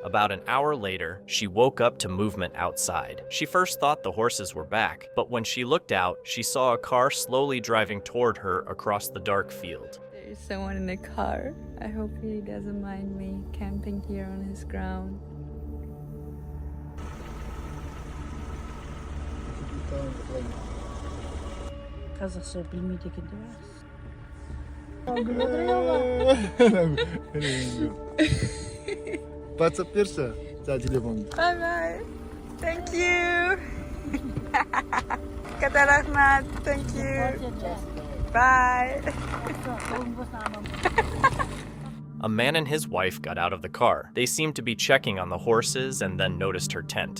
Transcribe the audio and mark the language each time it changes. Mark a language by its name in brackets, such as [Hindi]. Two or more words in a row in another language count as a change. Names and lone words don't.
[English] About an hour later, she woke up to movement outside. She first thought the horses were back, but when she looked out, she saw a car slowly driving toward her across the dark field. There's someone in the car. I hope he doesn't mind me camping here on his ground. [Kazakh] Қазақша білмейді екен де. WhatsApp берші, телефон. [English] Bye bye. Thank you. [Kazakh] Kata rahmat. [English] Thank you. Bye. A man and his wife got out of the car. They seemed to be checking on the horses and then noticed her tent.